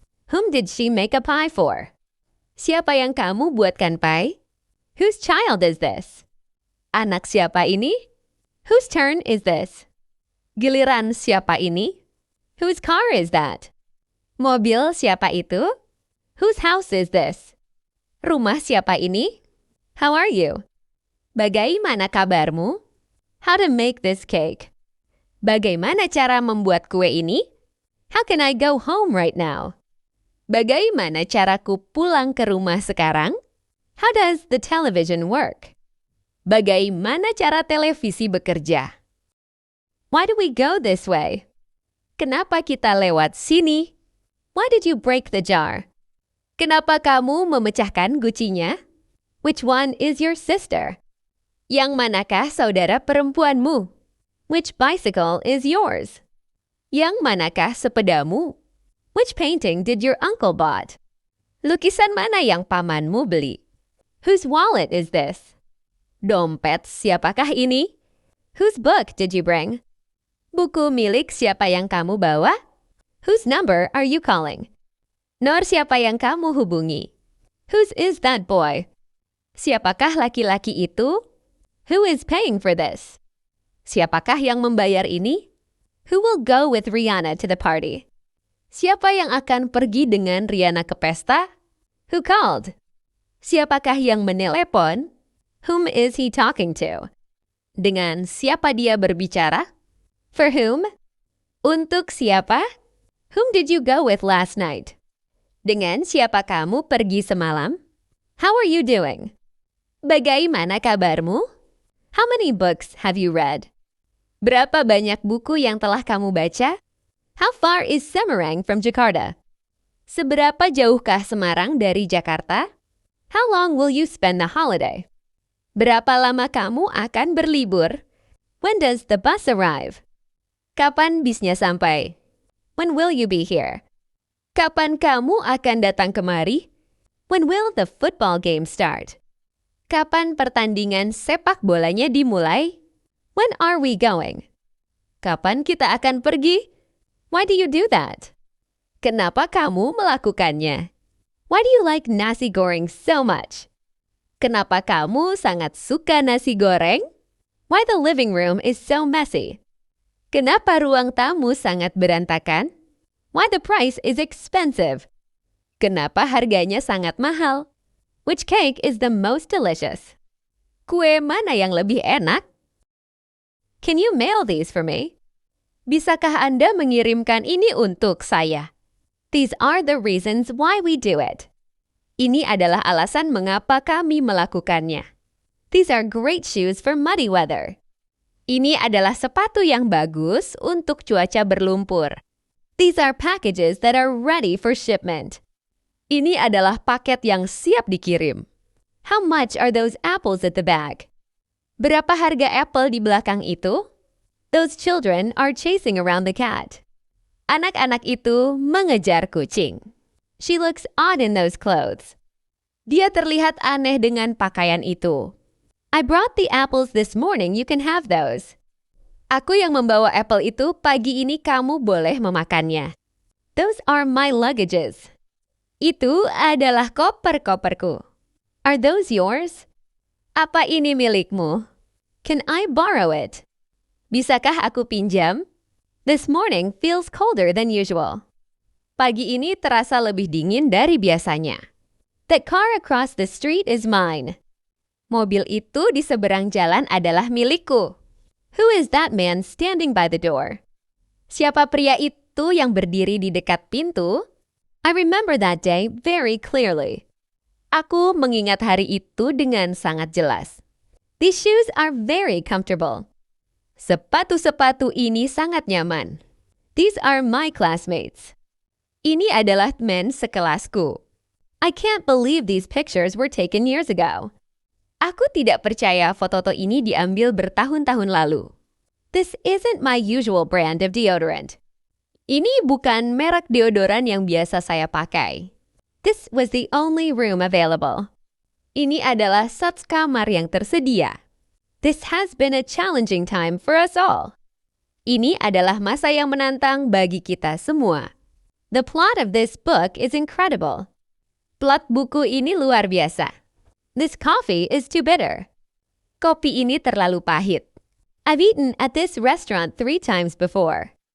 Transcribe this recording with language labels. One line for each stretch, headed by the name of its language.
English: Whom did she make a pie for?
Indonesian: Siapa yang kamu buatkan pie?
English: Whose child is this?
Indonesian: Anak siapa ini?
English: Whose turn is this?
Indonesian: Giliran siapa ini?
English: Whose car is that?
Indonesian: Mobil siapa itu?
English: Whose house is this?
Indonesian: Rumah siapa ini?
English: How are you?
Indonesian: Bagaimana kabarmu?
English: How to make this cake?
Indonesian: Bagaimana cara membuat kue ini?
English: How can I go home right now?
Indonesian: Bagaimana caraku pulang ke rumah sekarang?
English: How does the television work?
Indonesian: Bagaimana cara televisi bekerja?
English: Why do we go this way?
Indonesian: Kenapa kita lewat sini?
English: Why did you break the jar?
Indonesian: Kenapa kamu memecahkan gucinya?
English: Which one is your sister?
Indonesian: Yang manakah saudara perempuanmu?
English: Which bicycle is yours?
Indonesian: Yang manakah sepedamu?
English: Which painting did your uncle bought?
Indonesian: Lukisan mana yang pamanmu beli?
English: Whose wallet is this?
Indonesian: Dompet siapakah ini?
English: Whose book did you bring?
Indonesian: Buku milik siapa yang kamu bawa?
English: Whose number are you calling?
Indonesian: Nomor siapa yang kamu hubungi?
English: Whose is that boy?
Indonesian: Siapakah laki-laki itu?
English: Who is paying for this?
Indonesian: Siapakah yang membayar ini?
English: Who will go with Rihanna to the party?
Indonesian: Siapa yang akan pergi dengan Rihanna ke pesta?
English: Who called?
Indonesian: Siapakah yang menelepon?
English: Whom is he talking to?
Indonesian: Dengan siapa dia berbicara?
English: For whom?
Indonesian: Untuk siapa?
English: Whom did you go with last night?
Indonesian: Dengan siapa kamu pergi semalam?
English: How are you doing?
Indonesian: Bagaimana kabarmu?
English: How many books have you read?
Indonesian: Berapa banyak buku yang telah kamu baca?
English: How far is Semarang from Jakarta?
Indonesian: Seberapa jauhkah Semarang dari Jakarta?
English: How long will you spend the holiday?
Indonesian: Berapa lama kamu akan berlibur?
English: When does the bus arrive?
Indonesian: Kapan bisnya sampai?
English: When will you be here?
Indonesian: Kapan kamu akan datang kemari?
English: When will the football game start?
Indonesian: Kapan pertandingan sepak bolanya dimulai?
English: When are we going?
Indonesian: Kapan kita akan pergi?
English: Why do you do that?
Indonesian: Kenapa kamu melakukannya?
English: Why do you like nasi goreng so much?
Indonesian: Kenapa kamu sangat suka nasi goreng?
English: Why the living room is so messy?
Indonesian: Kenapa ruang tamu sangat berantakan?
English: Why the price is expensive?
Indonesian: Kenapa harganya sangat mahal?
English: Which cake is the most delicious?
Indonesian: Kue mana yang lebih enak?
English: Can you mail these for me?
Indonesian: Bisakah Anda mengirimkan ini untuk saya?
English: These are the reasons why we do it.
Indonesian: Ini adalah alasan mengapa kami melakukannya.
English: These are great shoes for muddy weather.
Indonesian: Ini adalah sepatu yang bagus untuk cuaca berlumpur.
English: These are packages that are ready for shipment.
Indonesian: Ini adalah paket yang siap dikirim.
English: How much are those apples at the back?
Indonesian: Berapa harga apple di belakang itu?
English: Those children are chasing around the cat.
Indonesian: Anak-anak itu mengejar kucing.
English: She looks odd in those clothes.
Indonesian: Dia terlihat aneh dengan pakaian itu.
English: I brought the apples this morning, you can have those.
Indonesian: Aku yang membawa apple itu, pagi ini kamu boleh memakannya.
English: Those are my luggages.
Indonesian: Itu adalah koper-koperku.
English: Are those yours?
Indonesian: Apa ini milikmu?
English: Can I borrow it?
Indonesian: Bisakah aku pinjam?
English: This morning feels colder than usual.
Indonesian: Pagi ini terasa lebih dingin dari biasanya.
English: That car across the street is mine.
Indonesian: Mobil itu di seberang jalan adalah milikku.
English: Who is that man standing by the door?
Indonesian: Siapa pria itu yang berdiri di dekat pintu?
English: I remember that day very clearly.
Indonesian: Aku mengingat hari itu dengan sangat jelas.
English: These shoes are very comfortable.
Indonesian: Sepatu-sepatu ini sangat nyaman.
English: These are my classmates.
Indonesian: Ini adalah teman sekelasku.
English: I can't believe these pictures were taken years ago.
Indonesian: Aku tidak percaya foto-foto ini diambil bertahun-tahun lalu.
English: This isn't my usual brand of deodorant.
Indonesian: Ini bukan merek deodoran yang biasa saya pakai.
English: This was the only room available.
Indonesian: Ini adalah satu kamar yang tersedia.
English: This has been a challenging time for us all.
Indonesian: Ini adalah masa yang menantang bagi kita semua.
English: The plot of this book is incredible.
Indonesian: Plot buku ini luar biasa.
English: This coffee is too bitter.
Indonesian: Kopi ini terlalu pahit.
English: I've eaten at this restaurant 3 times before.